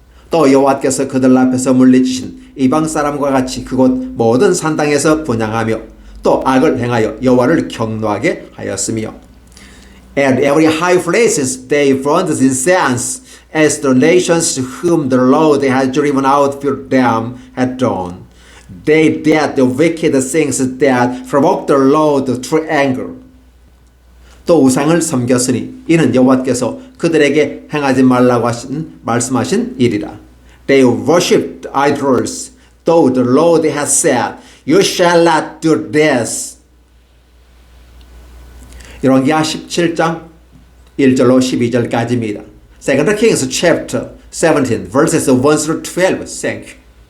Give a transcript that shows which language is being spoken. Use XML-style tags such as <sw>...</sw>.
<ko>또 여호와께서 그들 앞에서 물리치신 이방 사람과 같이 그곳 모든 산당에서 분향하며 또 악을 행하여 여호와를 경노하게 하였으며</ko> <en>At every high places they burned incense as the nations whom the Lord had driven out before them had done. They did the wicked things that provoked the Lord to anger.</en> <ko>또 우상을 섬겼으니 이는 여호와께서 그들에게 행하지 말라고 말씀하신 일이라.</ko> <en>They worshipped idols, though the Lord has said, You shall not do this.</en> <ko>열왕기하 17장 1절로 12절까지입니다.</ko> <en>2 Kings chapter 17 verses 1 through 12. Thank you.</en>